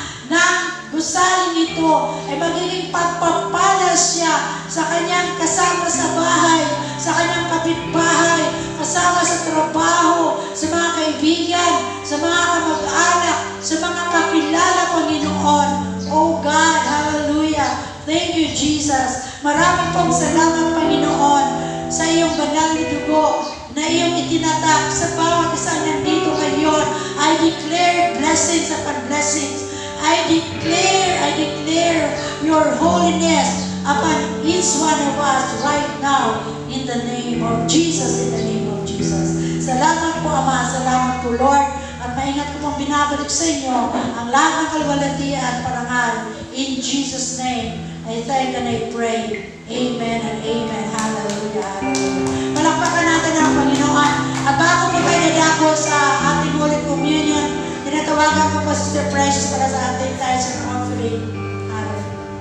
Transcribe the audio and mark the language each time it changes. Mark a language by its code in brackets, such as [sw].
[tl] ng gusaling ito ay magiging pagpapala siya sa kanyang kasama sa bahay, sa kanyang kapitbahay, kasama sa trabaho, sa mga kaibigan, sa mga kamag-anak, sa mga kakilala, Panginoon. [en] Oh God, hallelujah. Thank you, Jesus. [tl] Maraming pong salamat, Panginoon, sa iyong banal na dugo na iyong itinatak sa bawat isang nandito ngayon. [en] I declare blessings upon blessings. I declare your holiness upon each one of us right now in the name of Jesus, in the name of Jesus. [tl] Salamat po, Ama. Salamat po, Lord. At maingat ko pong binabalik sa inyo ang lahat ng kalwalatian at parangal. [en] In Jesus' name, I thank and I pray. Amen and amen. Hallelujah. [tl] Palakpakan natin ang Panginoon. At bago po tayo nadako sa ating Holy Communion, tinatawagan ko pa Sister Precious para sa ating tithes and offering. Hallelujah.